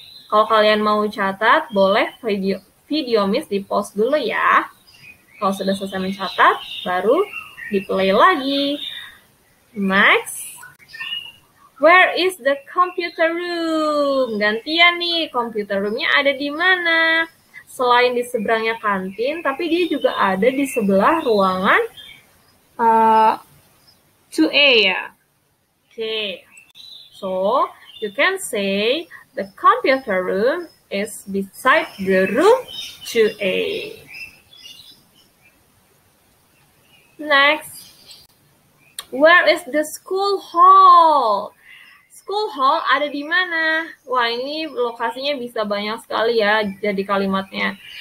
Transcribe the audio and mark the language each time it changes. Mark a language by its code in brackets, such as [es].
[id] Kalau kalian mau catat, boleh video Miss di pause dulu ya. Kalau sudah selesai mencatat, baru di-play lagi. Next. [en] Where is the computer room? [id] Gantian nih, computer room-nya ada di mana? Selain di seberangnya kantin, tapi dia juga ada di sebelah ruangan 2A ya. [en] Okay. So, you can say the computer room is beside the room 2A. Next, where is the school hall? [id] School hall ada di mana? Wah, ini lokasinya bisa banyak sekali ya jadi kalimatnya.